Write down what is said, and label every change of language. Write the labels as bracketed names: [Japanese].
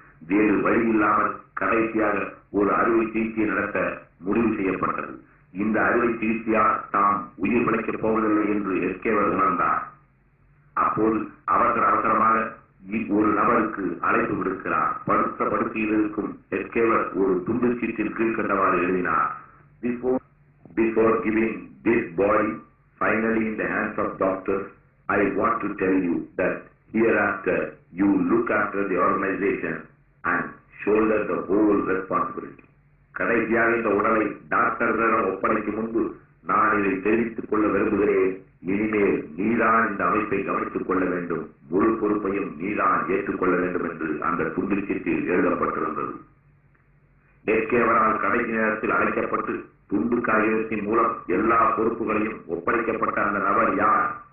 [Tamil] வேறு வழி இல்லாமல் கடைசியாக ஒரு அறுவை சிகிச்சை நடத்த முடிவு செய்யப்பட்டது. இந்த அறுவை சிகிச்சையால் தாம் உயிர் பிழைக்கப் போவதில்லை என்று எஸ்கேவர் உணர்ந்தார். அப்போது அவசரமாக ஒரு நபருக்கு அழைப்பு விடுக்கிறார். படுத்த படுக்கையில் இருக்கும் எஸ்கேவர் ஒரு துண்டு சீட்டில் கீழ்கண்டவாறு எழுதினார்: [English] Before giving this body finally in the hands of doctors, I want to tell you that hereafter you look after the organization and shoulder the whole responsibility. [Tamil] கடைசியாக இந்த உடலை டாக்டர்களிடம் ஒப்படைக்கும் முன்பு நான் இதை தெரிவித்துக் கொள்ள விரும்புகிறேன். இனிமேல் நீதான் இந்த அமைப்பை கவனித்துக் கொள்ள வேண்டும், முழு பொறுப்பையும் நீதான் ஏற்றுக்கொள்ள வேண்டும் என்று அந்த துண்டில் சீட்டில் எழுதப்பட்டிருந்தது. எஸ்கேவரால் கடைசி நேரத்தில் அழைக்கப்பட்டு துண்டு காகிதத்தின் மூலம் எல்லா பொறுப்புகளையும் ஒப்படைக்கப்பட்ட அந்த நபர் யார்?